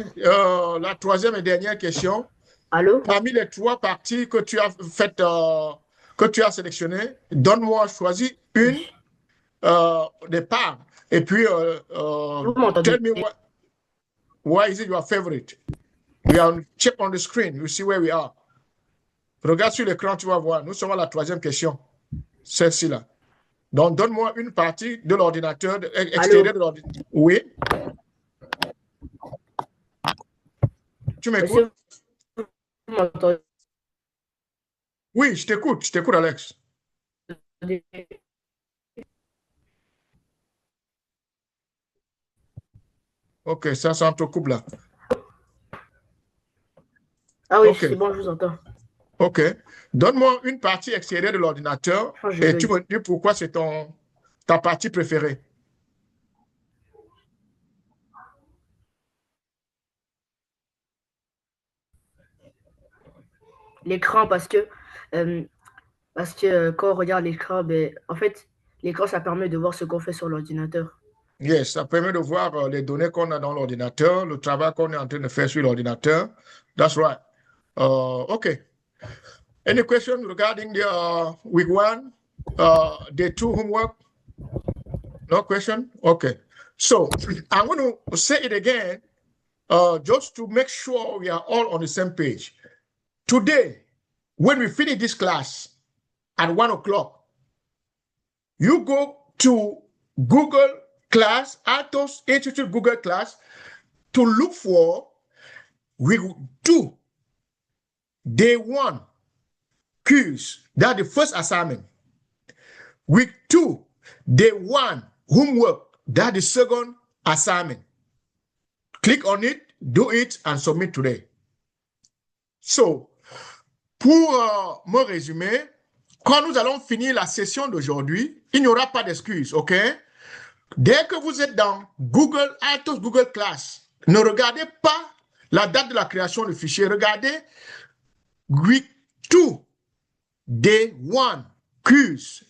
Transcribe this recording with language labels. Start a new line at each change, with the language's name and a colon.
French: La 3e et dernière question. Allô? Parmi les 3 parties que tu as faites, que tu as sélectionnées, choisis une des parts. Et puis, Vous m'entendez?
English: tell me why is it your favorite? We are check on the screen. You see where we are.
French: Regarde sur l'écran, tu vas voir. Nous sommes à la 3e question. Celle-ci là. Donc, donne-moi une partie de l'ordinateur extérieur de l'ordinateur. Oui. Tu m'écoutes? Vous m'entendez? Oui, je t'écoute, Alex. OK, ça s'entrecoupe là. Ah oui, OK. c'est bon, je vous entends. OK. Donne-moi une partie extérieure de l'ordinateur et tu me dis pourquoi c'est ta partie préférée. L'écran, parce que quand on regarde l'écran, en fait, l'écran, ça permet de voir ce qu'on fait sur l'ordinateur. Yes, ça permet de voir les données qu'on a dans l'ordinateur, le travail qu'on est en train de faire sur l'ordinateur.
English: That's right. OK. Any question regarding the week 1, day 2 homework? No question? Okay. So I'm going to say it again just to make sure we are all on the same page. Today, when we finish this class at 1 o'clock, you go to Google Class, Altoz Institute Google Class, to look for week 2, day 1 quiz. That's the first assignment. Week 2, day 1 homework. That's the second assignment. Click on it, do it, and submit today.
French: So, pour me résumer, quand nous allons finir la session d'aujourd'hui, il n'y aura pas d'excuses, OK? Dès que vous êtes dans Google, Altoz Google Class, ne regardez pas la date de la création du fichier. Regardez Week 2, Day 1, Quiz.